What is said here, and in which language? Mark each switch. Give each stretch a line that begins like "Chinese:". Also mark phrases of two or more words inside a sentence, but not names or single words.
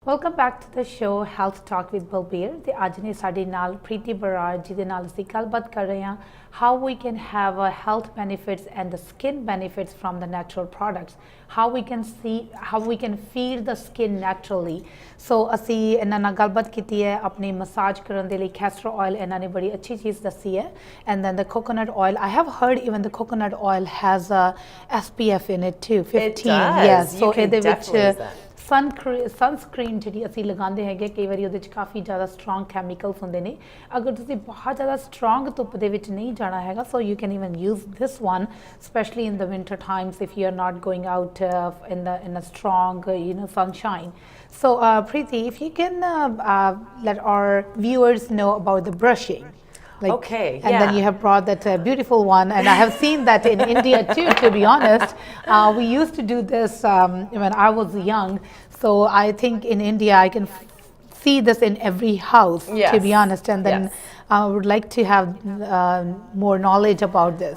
English: Welcome back to the show Health Talk with Balbir
Punjabi: ਤੇ ਅੱਜ ਨੇ ਸਾਡੇ ਨਾਲ ਪ੍ਰੀਤੀ ਬਰਾੜ ਜਿਹਦੇ ਨਾਲ ਅਸੀਂ ਗੱਲਬਾਤ ਕਰ ਰਹੇ ਹਾਂ
English: how we can have a health benefits and the skin benefits from the natural products, how we can feel the skin naturally.
Punjabi: So ਅਸੀਂ ਇਹਨਾਂ ਨਾਲ ਗੱਲਬਾਤ ਕੀਤੀ ਹੈ ਆਪਣੀ ਮਸਾਜ ਕਰਨ ਦੇ ਲਈ
English: castor oil
Punjabi: ਇਹਨਾਂ ਨੇ ਬੜੀ ਅੱਛੀ ਚੀਜ਼ ਦੱਸੀ ਹੈ
English: and then the coconut oil. I have heard even the coconut oil has a SPF in it too, 15. It does. Yes, so
Punjabi: ਇਹਦੇ ਵਿੱਚ ਸਨਸਕ੍ਰੀਨ ਜਿਹੜੀ ਅਸੀਂ ਲਗਾਉਂਦੇ ਹੈਗੇ ਕਈ ਵਾਰੀ ਉਹਦੇ 'ਚ ਕਾਫੀ ਜ਼ਿਆਦਾ
English: strong chemicals
Punjabi: ਹੁੰਦੇ ਨੇ ਅਗਰ ਤੁਸੀਂ ਬਹੁਤ ਜ਼ਿਆਦਾ ਸਟਰੋਂਗ ਧੁੱਪ ਦੇ ਵਿੱਚ ਨਹੀਂ ਜਾਣਾ ਹੈਗਾ
English: so you can even use this one specially in the winter times if you are not going out in a strong sunshine. So Preeti, if you can let our viewers know about the brushing. Okay, and then you have brought that beautiful one, and I have seen that in India too, to be honest. We used to do this when I was young, so I think in India I can see this in every house, to be honest, and then I would like to have more knowledge about this.